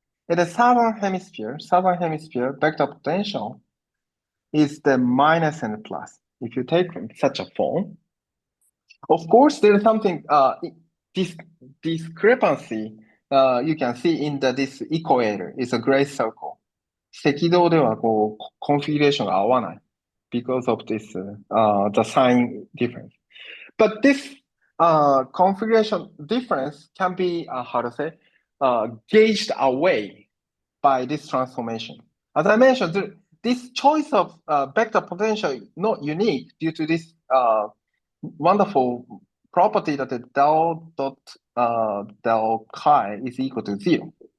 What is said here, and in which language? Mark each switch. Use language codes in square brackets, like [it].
[en] In the southern hemisphere vector potential is the minus and the plus. If you take such a form, of course, there is something this discrepancy you can see in this equator. It's a gray circle. [ja] 赤道ではこうコンフィギュレーションが合わない [en] because of this the sign difference. But this configuration difference can be how to say gauged away by this transformation. As I mentioned, this choice of vector potential is not unique due to this wonderful property that the del dot del chi is equal to 0.